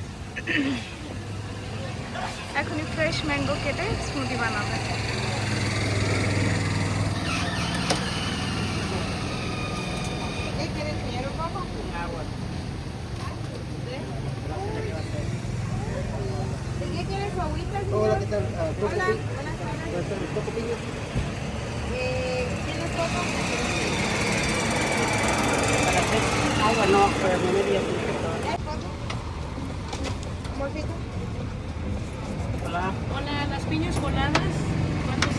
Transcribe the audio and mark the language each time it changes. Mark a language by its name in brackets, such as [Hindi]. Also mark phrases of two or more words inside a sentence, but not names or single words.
[Bangla] এখনই [English] fresh mango [Bangla] কেটে স্মুদি বানাবে। [Spanish] Hola, ¿qué tal? Kopinya. ¿Tienes poco? Agua no, pero no me dio ¿Amorcito? Hola. Hola, las piñas coladas